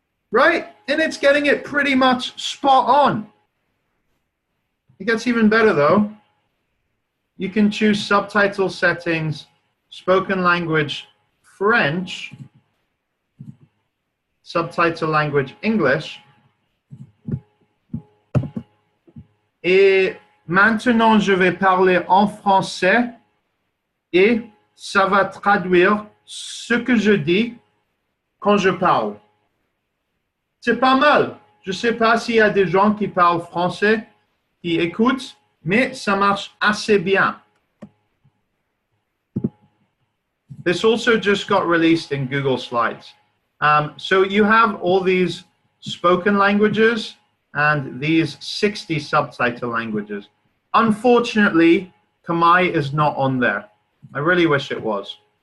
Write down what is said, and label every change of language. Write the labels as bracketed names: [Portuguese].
[English] Right? And it's getting it pretty much spot on. It gets even better though. You can choose subtitle settings, spoken language French, subtitle language English. [French] Et maintenant, je vais parler en français et ça va traduire ce que je dis quand je parle. C'est pas mal. Je sais pas s'il y a des gens qui parlent français, qui écoutent, mais ça marche assez bien. [English] This also just got released in Google Slides. So you have all these spoken languages and these 60 subtitle languages. Unfortunately, Khmer is not on there. I really wish it was.